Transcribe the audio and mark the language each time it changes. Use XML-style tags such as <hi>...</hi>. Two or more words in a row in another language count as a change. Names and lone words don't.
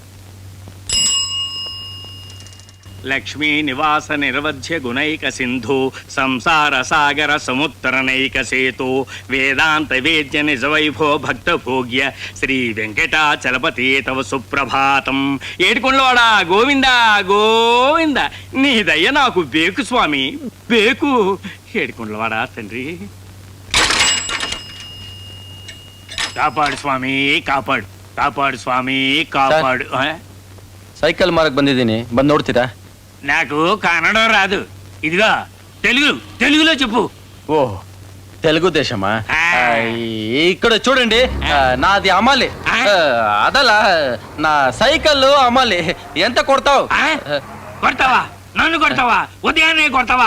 <sa>ಲಕ್ಷ್ಮೀ ನಿವಾಸ ನಿರವಧ್ಯ ಗುಣೈಕ ಸಿಂಧು ಸಂಸಾರ ಸಾಗರ ಸಮುತ್ತರನೈಕ ಸೇತು ವೇದಾಂತ ವೇದ್ಯ ನಿಜ ವೈಭವ ಭಕ್ತ ಭೋಗ್ಯ ಶ್ರೀ ವೆಂಕಟಾಚಲಪತಿ ತವ ಸುಪ್ರಭಾತಂ.</sa> <te>ఏడుకొండవాడ గోవింద గోవింద నీ దయ నాకు బేకు స్వామి బేకు. ఏడుకొండవాడ తండ్రి కాపాడు స్వామి కాపాడు, కాపాడు స్వామి కాపాడు.</te> <kn>ಸೈಕಲ್ ಮಾರಕ್ ಬಂದಿದ್ದೀನಿ, ಬಂದ್ ನೋಡ್ತೀರಾ?</kn> <te>నాకు కన్నడ రాదు, ఇదిగా తెలుగు, తెలుగులో చెప్పు. ఓ తెలుగు దేశమా? ఇక్కడ చూడండి, నాది అమ్మాలి. అదలా నా సైకిల్ అమ్మాలి. ఎంత కొడతావు? కొడతావా? నన్ను కొడతావా? ఉదయాన్నే కొడతావా?</te>